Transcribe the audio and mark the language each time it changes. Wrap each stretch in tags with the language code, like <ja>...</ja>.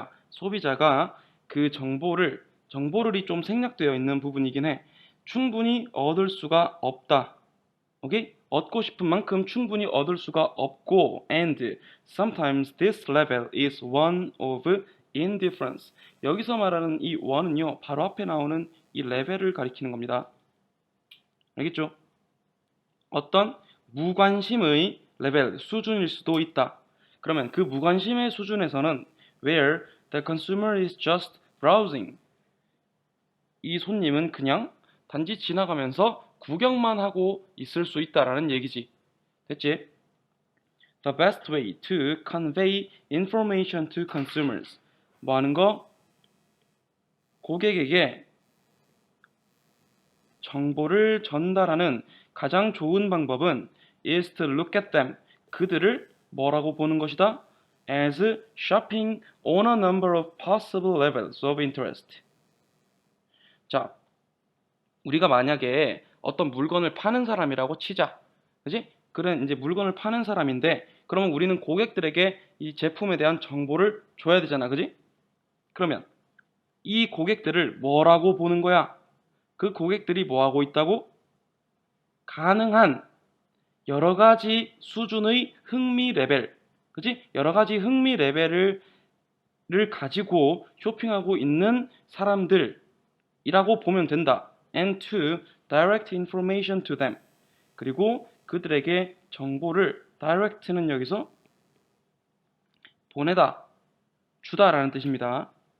<ko>소비자가 그 정보를이 좀 생략되어 있는 부분이긴 해. 충분히 얻을 수가 없다. 오케이? 얻고 싶은 만큼 충분히 얻을 수가 없고</ko> <en>and sometimes this level is one of indifference.</en> <ko>여기서 말하는 이 one은요. 바로 앞에 나오는 이 레벨을 가리키는 겁니다. 알겠죠? 어떤 무관심의 레벨, 수준일 수도 있다. 그러면 그 무관심의 수준에서는</ko> <en>where the consumer is just browsing.</en> <ko>이 손님은 그냥 단지 지나가면서 구경만 하고 있을 수 있다라는 얘기지. 됐지?</ko> <en>The best way to convey information to consumers.</en> <ko>뭐 하는 거? 고객에게 정보를 전달하는 가장 좋은 방법은</ko> <en>is to look at them.</en> <ko>그들을 뭐라고 보는 것이다?</ko> <en>As shopping on a number of possible levels of interest.</en> <ko>자, 우리가 만약에 어떤 물건을 파는 사람이라고 치자. 그지? 그런 이제 물건을 파는 사람인데, 그러면 우리는 고객들에게 이 제품에 대한 정보를 줘야 되잖아. 그지? 그러면 이 고객들을 뭐라고 보는 거야? 그 고객들이 뭐 하고 있다고? 가능한 여러 가지 수준의 흥미 레벨, 그지? 여러 가지 흥미 레벨을 가지고 쇼핑하고 있는 사람들이라고 보면 된다.</ko> <en>And to direct information to them.</en> <ko>그리고 그들에게 정보를 direct는 여기서 보내다, 주다라는 뜻입니다.</ko>